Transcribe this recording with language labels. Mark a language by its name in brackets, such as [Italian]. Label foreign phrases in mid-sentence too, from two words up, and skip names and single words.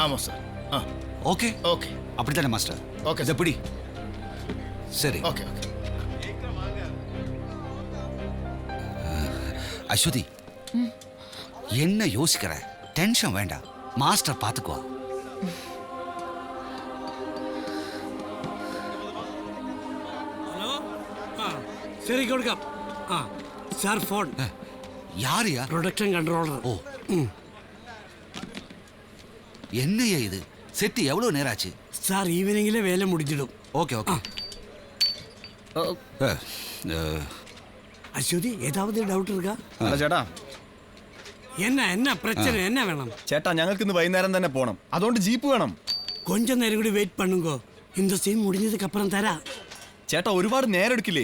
[Tamil] ஆமா சார். ஓகே ஓகே, அப்படித்தானே மாஸ்டர்? ஓகே, எப்படி? சரி. ஓகே ஓகே. அஸ்வதி, என்ன யோசிக்கிற? டென்ஷன் வேண்டாம், மாஸ்டர் பார்த்துக்குவா. [Malayalam] ഹലോ, ശരി കൊടുക്കാം. [English] sir phone. [Tamil] யாரையா? [English] production controller. [Tamil] ஓ, என்னையா இது? செட்டு எவ்வளவு நேரம் ஆச்சு? சார் ஈவினிங்கில் வேலை முடிஞ்சிடும். ஓகே ஓகே. அஸ்வதி, ஏதாவது டவுட் இருக்கா? [Malayalam] ചേട്ടാ, [Tamil] என்ன பிரச்சனை, என்ன வேணும்? [Malayalam] ചേട്ടാ ഞങ്ങൾക്ക് ഇന്ന് വൈകുന്നേരം തന്നെ പോണം, അതുകൊണ്ട് ജീപ്പ് വേണം. [Tamil] கொஞ்ச நேரம் கூட வெயிட் பண்ணுங்க, இந்த சீன் முடிஞ்சதுக்கு அப்புறம் தரா. [Malayalam] ചേട്ടാ ഒരുപാട് നേരം എടുക്കില്ലേ?